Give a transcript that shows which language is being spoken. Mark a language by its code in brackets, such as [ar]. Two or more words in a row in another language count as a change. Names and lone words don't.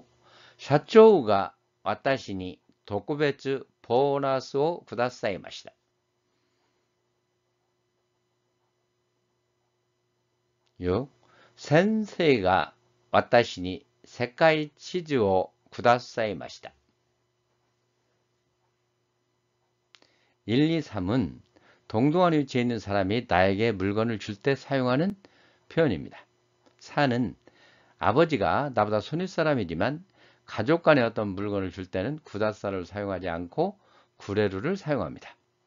[ja] 社長が私に特別ボーナスをくださいました。 6. 先生が私に世界地図をくださいました。 [ko] 1, 2, 3은 동등한 위치에 있는 사람이 나에게 물건을 줄 때 사용하는 표현입니다. 4는 아버지가 나보다 손윗사람이지만 가족 간에 어떤 물건을 줄 때는 구다사를 사용하지 않고 구레루를 사용합니다.